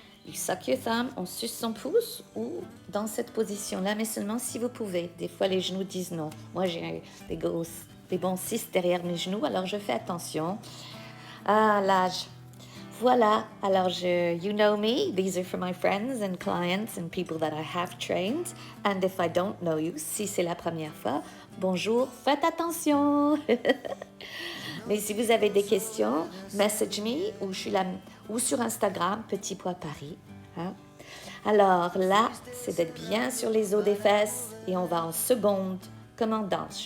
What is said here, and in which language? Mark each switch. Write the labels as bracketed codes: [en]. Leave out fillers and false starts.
[en] You suck your thumb, [fr] on suce son pouce ou dans cette position-là, mais seulement si vous pouvez. Des fois, les genoux disent non. Moi, j'ai des bons cystes derrière mes genoux, alors je fais attention. Ah, l'âge. Voilà, alors [en] you know me, these are for my friends and clients and people that I have trained. And if I don't know you, [fr] si c'est la première fois, bonjour, faites attention. Mais si vous avez des questions, [en] message me [fr] ou sur Instagram, Petit Pois Paris. Hein? Alors là, c'est d'être bien sur les os des fesses et on va en seconde comme en danse.